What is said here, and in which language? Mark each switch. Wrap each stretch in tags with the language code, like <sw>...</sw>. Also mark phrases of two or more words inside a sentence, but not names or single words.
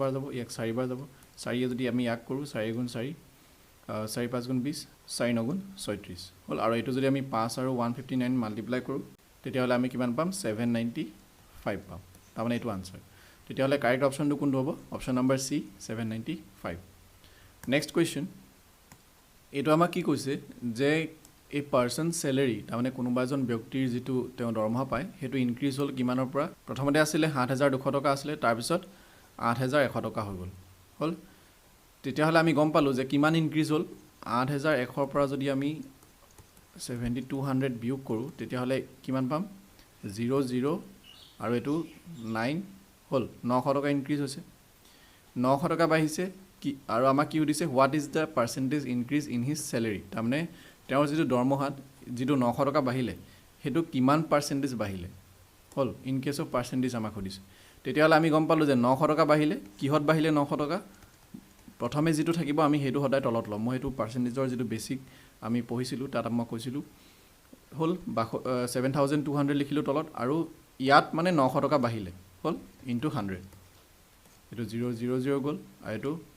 <as>বাৰ যাব ইয়াক 4 বাৰ যাব 4 এ যদি আমি ইয়াক কৰো 4 গুণ 4 4 5 গুণ 20 4 9 গুণ 36 হল আৰু এটো যদি আমি 5 আৰু 159 মাল্টিপ্লাই কৰো তেতিয়া হলে আমি কিমান পাম 795 পাম তাৰ মানে এটো আনসাৰ তেতিয়া হলে কাৰেক্ট অপচনটো কোনটো হ'ব</as> <en>option number C</en> <as>795</as> <en>next question</en> <as>এটো আমাক কি কৈছে যে</as> <en>a person salary</en> <as>তাৰ মানে কোনোবা এজন ব্যক্তিৰ যেটো তেওঁ দৰমহা পায় হেতু ইনক্ৰিজ হল কিমানৰ পৰা প্ৰথমতে আছিল 7200 টকা আছিল তাৰ পিছত 8100 টকা হৈ গল হল তেতিয়া হলে আমি গম পালো যে কিমান ইনক্ৰিজ হল 8100 ৰ পৰা যদি আমি 7200 বিয়োগ কৰো তেতিয়া হলে কিমান পাম 00 আৰু এটো 9 হল 900 টকা ইনক্ৰিজ হৈছে 900 টকা বাঢ়িছে কি আৰু আমাক কি দিছে what</as> <en>is the percentage increase in his salary</en> <as>তাৰ মানে তেওঁৰ যেটো দৰমহাত যেটো 900 টকা বাঢ়িলে হেতু কিমান পাৰ্সেন্টেজ বাঢ়িলে হল</as> <en>in case of percentage</en> <as>আমাক দিছে তেতিয়া হলে আমি গম পালো যে 900 টকা বাঢ়িলে কিহত বাঢ়িলে 900 টকা প্ৰথমে যেটো থাকিব আমি হেতু সদায় তলত লম মই হেতু পাৰ্সেন্টেজৰ যেটো বেসিক আমি পঢ়িছিলো তাত মই কৈছিলো হল 7200 লিখিলো তলত আৰু ইয়াত মানে 900 টকা বাঢ়িলে হল ইনটু 100 এটো 000 গল আৰু এটো</as>